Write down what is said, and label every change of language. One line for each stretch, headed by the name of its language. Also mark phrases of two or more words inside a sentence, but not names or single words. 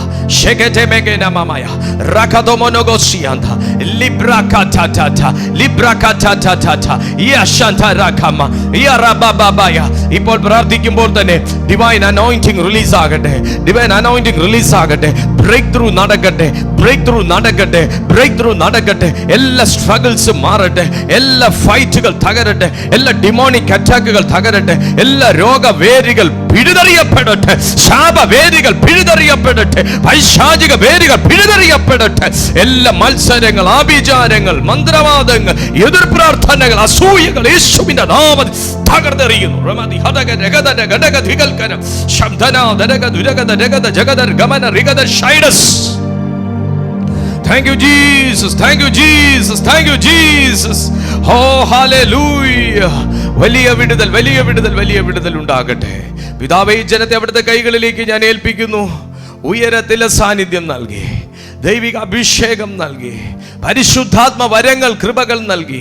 Malayalam: shekete megena mamaya rakadomonogosianda librakatata librakatata yashanta rakama yarababaya. ഇപ്പോൾ പ്രാർത്ഥിക്കുമ്പോൾ തന്നെ
English: divine anointing
Malayalam: റിലീസ് ആകട്ടെ,
English: divine anointing
Malayalam: റിലീസ് ആകട്ടെ.
English: break through
Malayalam: നടക്കട്ടെ,
English: break through
Malayalam: നടക്കട്ടെ,
English: break through
Malayalam: നടക്കട്ടെ. എല്ലാ സ്ട്രഗിൾസും മാറട്ടെ, എല്ലാ ഫൈറ്റുകൾ തകരട്ടെ, എല്ലാ
English: demonic attacks
Malayalam: തകരട്ടെ, എല്ലാ രോഗവേദികൾ പിഴുതെറിയപ്പെടട്ടെ, ശാപവേദികൾ പിഴുതെറിയപ്പെടട്ടെ, പൈശാചിക വേദികൾ പിഴുതെറിയപ്പെടട്ടെ. എല്ലാ മത്സരങ്ങൾ, ആഭിചാരങ്ങൾ, മന്ത്രവാദങ്ങൾ, എതിർ പ്രാർത്ഥനകൾ, അസൂയകൾ യേശുവിന്റെ നാമത്തിൽ തകർന്നെറിയുന്നു.
English: Thank you Jesus, thank you Jesus, thank you Jesus. Oh hallelujah.
Malayalam: വലിയ വിടുതൽ, വലിയ വിടുതൽ, വലിയ വിടുതൽ ഉണ്ടാകട്ടെ. പിതാവേ, ഈ ജനത്തെ അവിടുത്തെ കൈകളിലേക്ക് ഞാൻ ഏൽപ്പിക്കുന്നു. ഉയരത്തിലെ സാന്നിധ്യം നൽകി, ദൈവിക അഭിഷേകം നൽകി, പരിശുദ്ധാത്മ വരങ്ങൾ, കൃപകൾ നൽകി.